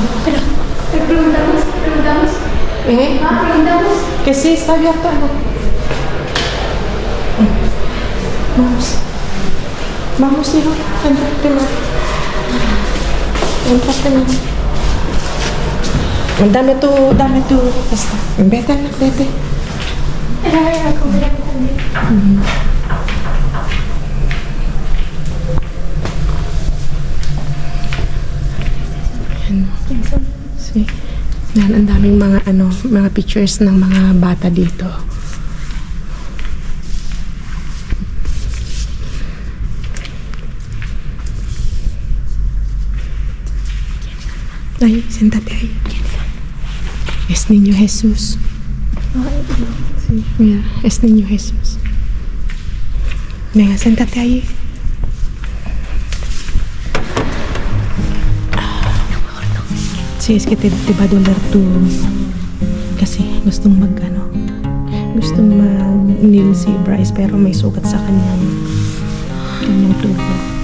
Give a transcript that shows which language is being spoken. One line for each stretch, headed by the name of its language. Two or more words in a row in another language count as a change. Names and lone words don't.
Spanish: Pero preguntamos. Preguntamos. Que sí, está abierto. Vamos, hijo. Entra primero. Entra primero. Dame tu. Vete, anak, vete.
Filipino: Ako wala ko kami. See? Yan, ang daming mga pictures ng mga bata dito.
Spanish: Ay, siéntate ahí. Es Niño Jesús. Sí, mira, es Niño Jesús. Venga, siéntate ahí. Sí, es que te va a doler tu...
Filipino: Kasi gustong mag-kneel si Bryce pero may sugat sa kanyang tuhod.